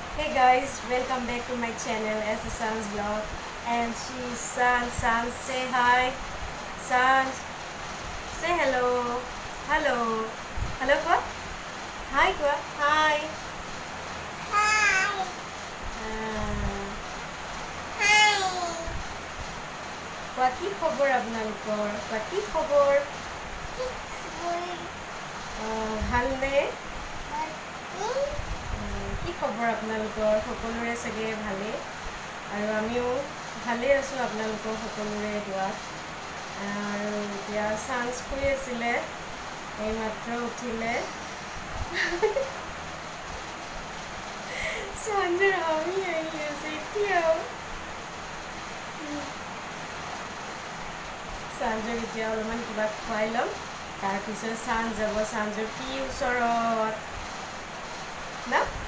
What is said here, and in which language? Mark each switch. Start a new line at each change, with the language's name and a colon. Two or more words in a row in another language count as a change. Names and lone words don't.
English: guys, welcome back to my channel as a Sans vlog. And she's Sans. Sans, say hi. Sans, say hello. Hello. Hello, Kwa. Hi, Kwa. Hi. Hi. Hi.
Assamese: কোৱা কি খবৰ আপোনালোকৰ? কোৱা কি খবৰ? Halne? কি খবৰ আপোনালোকৰ সকলোৰে সগে ভালে আৰু আমিও ভালে আছো আপোনালোকৰ সকলোৰে দোৱাত আৰু এতিয়া চান্স কৰি আছিলে এই মাত্ৰ উঠিলে চান্সৰ আমি আহি আছে এতিয়াও চান্সক এতিয়া অলপমান কিবা খুৱাই ল'ম তাৰপিছত চান্স যাব চান্সৰ কি ওচৰত না